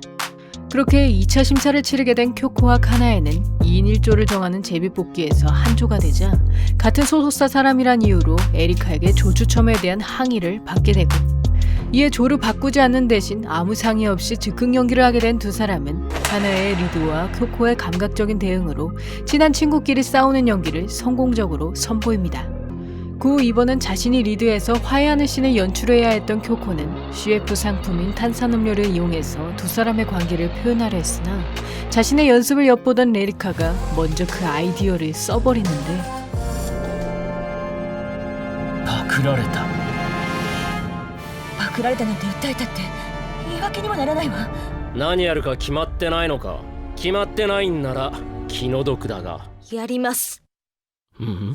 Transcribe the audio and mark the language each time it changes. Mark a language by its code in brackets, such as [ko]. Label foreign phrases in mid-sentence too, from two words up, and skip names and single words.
[ko] 그렇게 2차 심사를 치르게 된 쿄코와 카나에는 2인 1조를 정하는 제비뽑기에서 한 조가 되자 같은 소속사 사람이란 이유로 에리카에게 조 추첨에 대한 항의를 받게 되고, 이에 조를 바꾸지 않는 대신 아무 상의 없이 즉흥 연기를 하게 된 두 사람은 카나에의 리드와 쿄코의 감각적인 대응으로 친한 친구끼리 싸우는 연기를 성공적으로 선보입니다. 그 후 이번은 자신이 리드해서 화해하는 씬을 연출해야 했던 쿄코는 CF 상품인 탄산음료를 이용해서 두 사람의 관계를 표현하려 했으나 자신의 연습을 엿보던 레리카가 먼저 그 아이디어를 써버리는데 [ja] パクられた。パクられたなんて訴えたって言い訳にもならないわ。何やるか決まってないのか。決まってないんなら気の毒だが。やります。うん。